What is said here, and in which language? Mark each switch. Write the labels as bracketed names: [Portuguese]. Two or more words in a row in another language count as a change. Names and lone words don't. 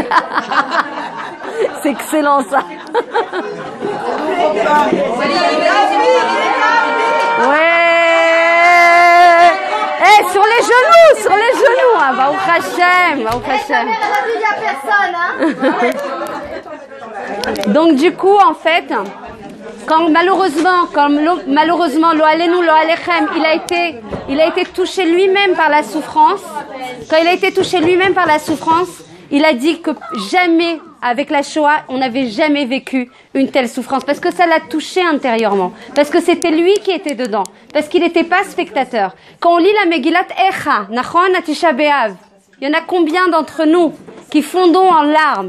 [French] C'est excellent ça. Ouais. Sur les genoux, hein, [Hebrew] ברוך השם. [French] Il y a personne, hein. Donc du coup, en fait, quand malheureusement, [Hebrew] לא עלינו לא עליכם, [French] il a été touché lui-même par la souffrance. Quand il a été touché lui-même par la souffrance, il a dit que jamais, avec la Shoah, on n'avait jamais vécu une telle souffrance. Parce que ça l'a touché intérieurement. Parce que c'était lui qui était dedans. Parce qu'il n'était pas spectateur. Quand on lit la Megillat Echa, Nachon Atisha B'Av, il y en a combien d'entre nous qui fondons en larmes?